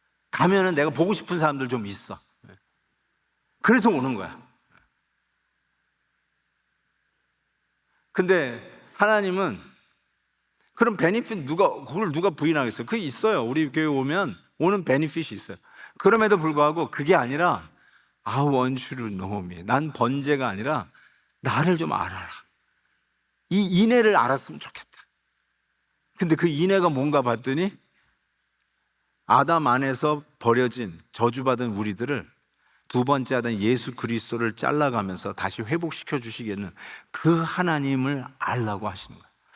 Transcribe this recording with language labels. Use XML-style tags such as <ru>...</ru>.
<ko>가면은 내가 보고 싶은 사람들 좀 있어. 그래서 오는 거야. 근데 하나님은 그럼 베니핏 그걸 누가 부인하겠어요? 그게 있어요. 우리 교회 오면 오는 베니핏이 있어요. 그럼에도 불구하고 그게 아니라</ko> <en>I want you to know me.</en> <ko>난 번제가 아니라 나를 좀 알아라. 이 인애를 알았으면 좋겠다. 근데 그 인애가 뭔가 봤더니 아담 안에서 버려진 저주받은 우리들을 두 번째 아담 예수 그리스도를 잘라가면서 다시 회복시켜 주시겠는 그 하나님을 알라고 하시는 거예요.</ko>